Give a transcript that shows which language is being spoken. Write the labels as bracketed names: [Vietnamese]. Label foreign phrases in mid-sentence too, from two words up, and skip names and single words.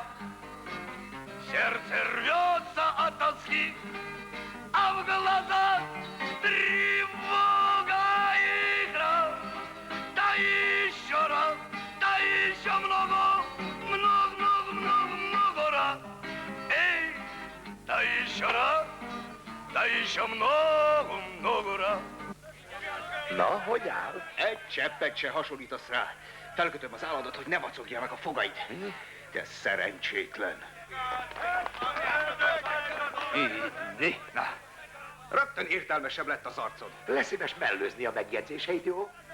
[Russian] Сердце рвется от тоски, а в глазах тревога игра. Да еще раз, да еще много раз. Эй, да еще раз, да еще много раз. [Hungarian] Na, hogy áll? Egy cseppet se hasonlítasz rá. Felkötöm az állatot, hogy ne vacogja meg a fogaid. Te szerencsétlen. Inni? Na, rögtön értelmesebb lett az arcod. Lesz szíves mellőzni a megjegyzéseit, jó?